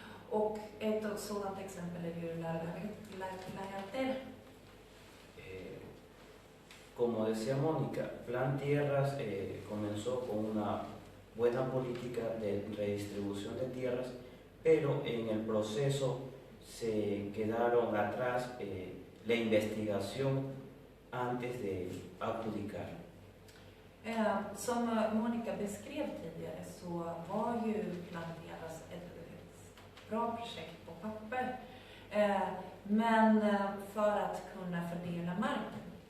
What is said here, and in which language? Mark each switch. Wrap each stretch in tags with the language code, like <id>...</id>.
<sv>Och ett sådant exempel är ju la lagartera.</sv> <es>Como decía Mónica, Plan Tierras comenzó con una buena política de redistribución de tierras, pero en el proceso se quedaron atrás la investigación antes de adjudicar.</es> <sv>Som Monica beskrev tidigare så var ju Plan Tierras ett bra projekt på papper, men för att kunna fördela marken.</sv>